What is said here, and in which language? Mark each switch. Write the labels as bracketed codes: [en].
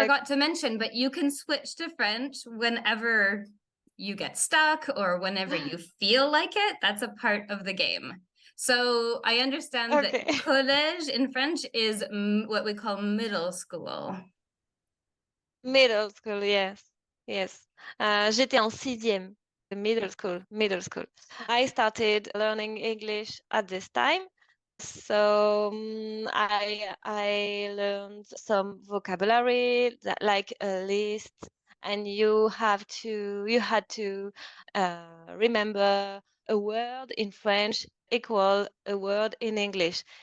[en] forgot to mention, but you can switch to French whenever you get stuck or whenever you feel like it. That's a part of the game. So I understand Okay. that collège in French is what we call middle school. Middle school, yes. Yes. [fr] J'étais en sixième, [en] middle school, middle school. I started learning English at this time. So I learned some vocabulary like a list, and you had to remember a word in French equal a word in English.